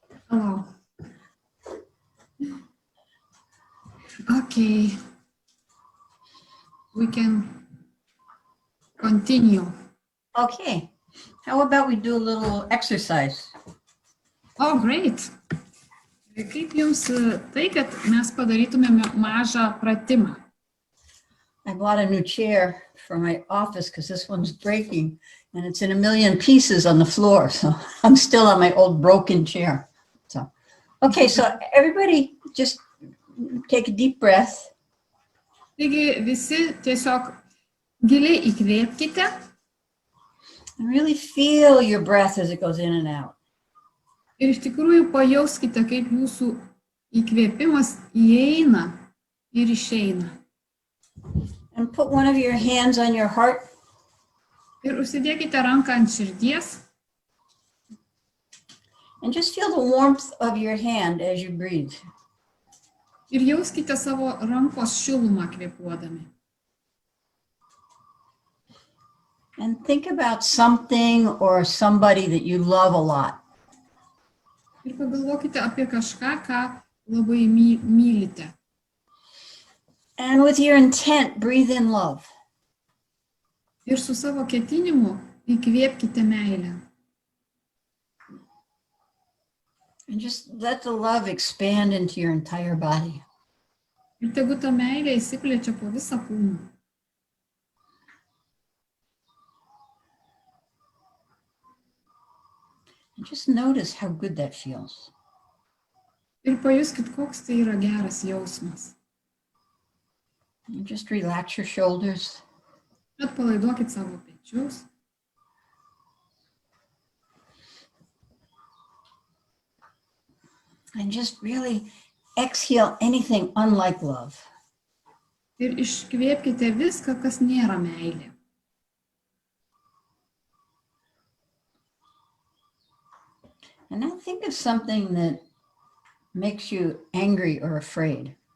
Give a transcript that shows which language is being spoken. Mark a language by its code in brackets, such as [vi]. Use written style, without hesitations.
[en] Hello. Okay. We can continue. Okay. How about we do a little exercise? Oh, great. [lt] Kaip jums tai, kad mes padarytumėme mažą pratimą? [en] I bought a new chair for my office because this one's breaking and it's in a million pieces on the floor. So I'm still on my old broken chair. So, okay, so everybody just take a deep breath. [lt] Taigi visi tiesiog giliai įkvėpkite [en] And really feel your breath as it goes in and out. [lt] ir iš tikrųjų pajauskite, kaip jūsų įkvėpimas įeina ir išeina. [en] And put one of your hands on your heart. [lt] Ir užsidėkite ranką ant širdies [en] And just feel the warmth of your hand as you breathe. [lt] ir jauskite savo rankos šilumą kvėpuodami. [en] And think about something or somebody that you love a lot. [lt] Ir pagalvokite apie kažką, ką labai mylite. [en] And with your intent, breathe in love. [lt] Ir su savo ketinimu įkvėpkite meilę. [en] And just let the love expand into your entire body. [lt] Ir tegu ta meilė įsiplečia po visą kūną. [en] And just notice how good that feels. [lt] Ir pajuskit, koks tai yra geras jausmas. [en] And just relax your shoulders. [lt] Atpalaiduokit savo pečius. [en] And just really exhale anything unlike love. [lt] Ir iškvėpkite viską, kas nėra meilė. [en] And now think of something that makes you angry or afraid.